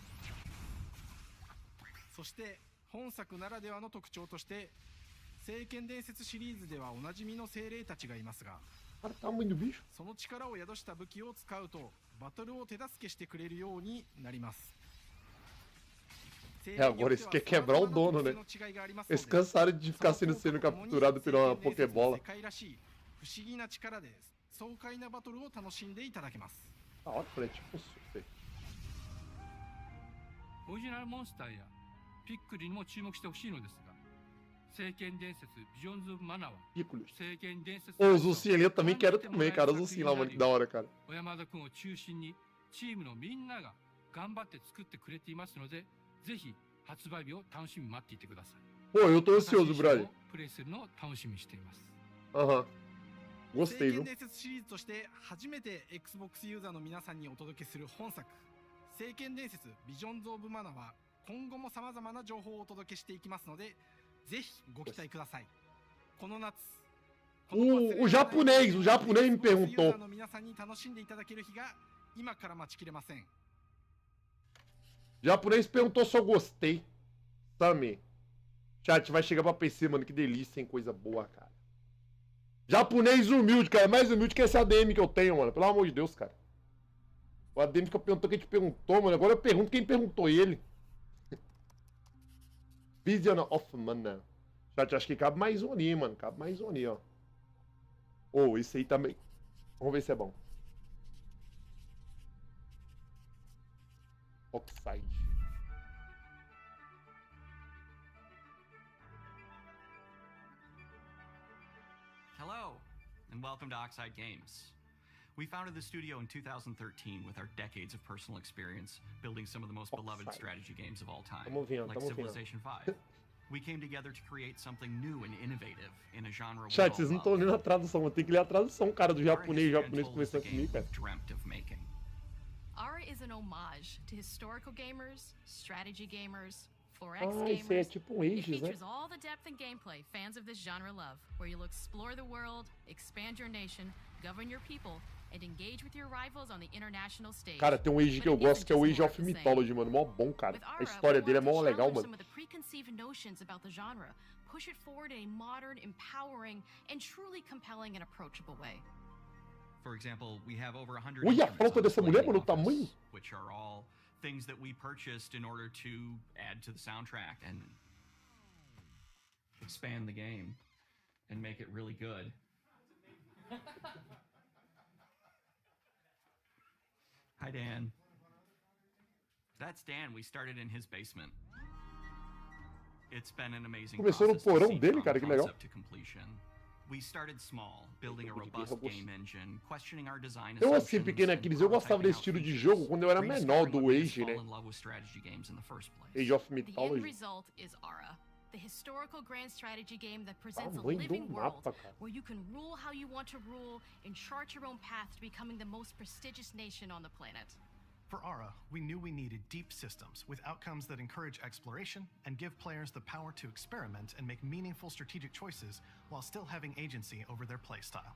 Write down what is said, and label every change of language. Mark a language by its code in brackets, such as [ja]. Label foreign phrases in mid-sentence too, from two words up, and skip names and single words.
[ja] そして本作ならではの特徴として聖剣伝説シリーズではおなじみの精霊たちがいますが、その力を宿した武器を使うとバトルを手助けしてくれるようになります。 [pt] Agora isso quer quebrar o dono, né? Eles cansaram de ficar sendo capturado por uma Pokébola. [ja] 不思議な力で爽快なバトルを楽しんでいただけます。 [pt] Da hora, falei, tipo super. [ja] オリジナルモンスターやピックリにも注目してほしいのですが、聖剣伝説ビジョンズ・オブ・マナは聖剣伝説 [pt] Ô, os ursinhos ali eu também quero também, cara. Os ursinhos lá, mano, que da hora, cara. [ja] 小山田君を中心にチームのみんなが頑張って作ってくれていますので、ぜひ発売日を楽しみに待っていてください。 [pt] Pô, eu tô ansioso, brother. [ja] プレイするのを楽しみにしています。 [pt] Aham. Gostei, [ja] 聖剣 [pt] viu? [ja] 伝説シリーズとして初めて Xbox ユーザーの皆さんにお届けする本作聖剣伝説ビジョンズ・オブ・マナは今後も様々な情報をお届けしていきますので、ぜひご期待ください。この夏 [pt] O japonês me perguntou. [ja] の皆さんに楽しんでいただける日が今から待ちきれません。 [pt] Japonês perguntou se eu gostei. Também. Chat, vai chegar pra PC, mano. Que delícia, hein? Coisa boa, cara. Japonês humilde, cara. Mais humilde que esse ADM que eu tenho, mano. Pelo amor de Deus, cara. O ADM que eu perguntou quem te perguntou, mano. Agora eu pergunto quem perguntou ele. Vision of Mana. Chat, acho que cabe mais um ali, mano. Cabe mais um ali, ó. Ô, esse aí também. Vamos ver se é bom. Oxide. [en] Hello, and welcome to Oxide Games. We founded the studio in 2013 with our decades of personal experience building some of the most beloved strategy games of all time, like Civilization V. We came together to create something new and innovative in a genre we [pt] Chat, [en] all [pt] vocês não estão [en] love. [pt] lendo a tradução. Eu tenho que ler a tradução, cara, do japonês conversando comigo, cara. [en] Dreamt of making. Ara is an homage to historical gamers, strategy gamers, 4X Ah, gamers. [pt] esse é tipo um [en] It [pt] Ages, né? [en] features all the depth and gameplay fans of this genre love, where you'll explore the world, expand your nation, govern your people, and engage with your rivals on the international stage. [pt] Cara, tem um Age que eu gosto que é o Age of Mythology, mano. Mó bom, cara. A história dele é mó legal, mano. [en] Some of the preconceived notions about the genre, push it forward in a modern, empowering, and truly compelling and approachable way. For example, we have over 100 [pt] Olha a [en] instruments [pt] flauta [en] on [pt] dessa [en] display [pt] mulher, [en] in [pt] mano, o [en] the office, [pt] tamanho. [en] which are all things that we purchased in order to add to the soundtrack and expand the game and make it really good. Hi, Dan. That's Dan. We started in his basement. It's been an amazing [pt] Começou no [en] process to [pt] porão [en] see [pt] dele, [en] from [pt] cara, que legal. [en] concept to completion. We started small, building a robust game engine, questioning our design [pt] Eu [en] assumptions, [pt] assim, pequeno [en] and [pt] Aquiles, eu gostava desse estilo de jogo quando eu era menor do Age, né? [en] fall in love with strategy games in the first place. [pt] Age of [en] The end [pt] Mythology. [en] result is Ara, the historical grand strategy game that presents a [pt] Tamanho do [en] living world [pt] mapa, cara. [en] where you can rule how you want to rule and chart your own path to becoming the most prestigious nation on the planet. For Ara, we knew we needed deep systems with outcomes that encourage exploration and give players the power to experiment and make meaningful strategic choices while still having agency over their playstyle.